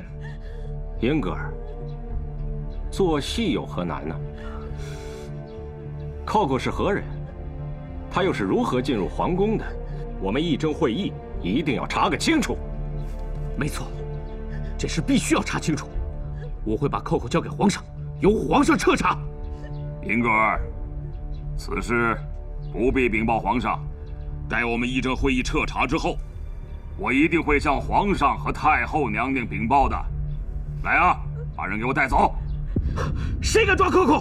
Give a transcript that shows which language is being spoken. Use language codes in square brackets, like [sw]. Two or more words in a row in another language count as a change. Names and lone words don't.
[zh] 英格尔，做戏有何难呢？寇寇是何人？他又是如何进入皇宫的？我们议政会议一定要查个清楚。没错，这事必須要查清楚。我會把寇寇交給皇上，由皇上徹查。英格爾，此事不必稟報皇上。待我們議政會議徹查之後，我一定會向皇上和太后娘娘稟報的。來啊，把人給我帶走！誰敢抓寇寇？